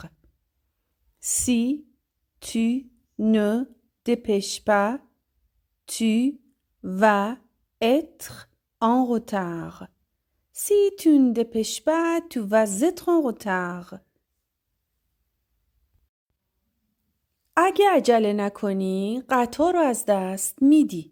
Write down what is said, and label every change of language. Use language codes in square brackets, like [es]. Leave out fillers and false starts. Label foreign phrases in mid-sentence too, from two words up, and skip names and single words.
[fr] Si tu ne dépêches pas, tu vas être en retard. Si tu ne dépêches pas, tu vas être en retard. [fa] اگه عجله نکنی قطار رو از دست میدی.